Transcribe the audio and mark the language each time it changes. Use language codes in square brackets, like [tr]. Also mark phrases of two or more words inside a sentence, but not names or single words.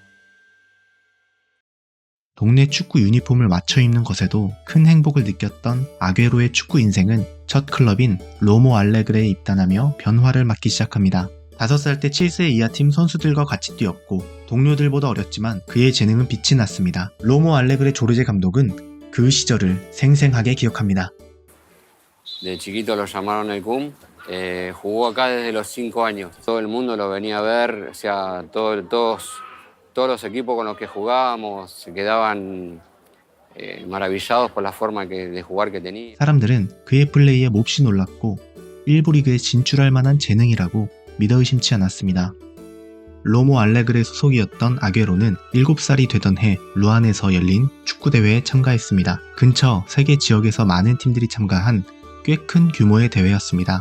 [ko] 동네 축구 유니폼을 맞춰 입는 것에도 큰 행복을 느꼈던 아괴로의 축구 인생은 첫 클럽인 로모 알레그레에 입단하며 변화를 맞기 시작합니다. 5살 때 7세 이하 팀 선수들과 같이 뛰었고 동료들보다 어렸지만 그의 재능은 빛이 났습니다. 로모 알레그레 조르제 감독은 그 시절을 생생하게 기억합니다. [es] De chiquito lo llamaron el CUM, jugó acá desde los 5 años. Todo el mundo lo venía a ver, o sea, todos los equipos con los que jugábamos se quedaban maravillados por la forma de jugar que tenía. [ko] 사람들은 그의 플레이에 몹시 놀랐고 1부 리그에 진출할 만한 재능이라고 믿어 의심치 않았습니다. 로모 알레그레 소속이었던 아괴로는 7살이 되던 해 루안에서 열린 축구대회에 참가했습니다. 근처 세계 지역에서 많은 팀들이 참가한 꽤 큰 규모의 대회였습니다.